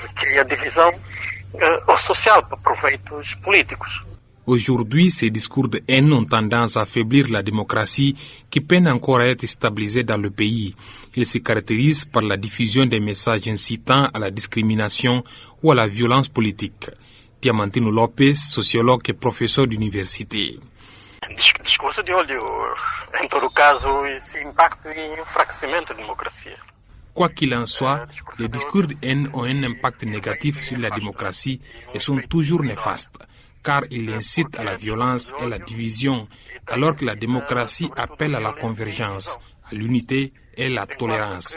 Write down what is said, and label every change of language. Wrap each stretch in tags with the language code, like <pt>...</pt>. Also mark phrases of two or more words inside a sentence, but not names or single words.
<fr>Aujourd'hui, ces discours de haine ont tendance à affaiblir la démocratie qui peine encore à être stabilisée dans le pays. Ils se caractérisent par la diffusion des messages incitant à la discrimination ou à la violence politique. Diamantino Lopes, sociologue et professeur d'université.</fr> <pt>Discurso de ódio, em todo caso, esse impacto em enfraquecimento da democracia.</pt> <fr>Quoi qu'il en soit, les discours de haine ont un impact négatif sur la démocratie et sont toujours néfastes, car ils incitent à la violence et à la division, alors que la démocratie appelle à la convergence, à l'unité et à la tolérance.</fr>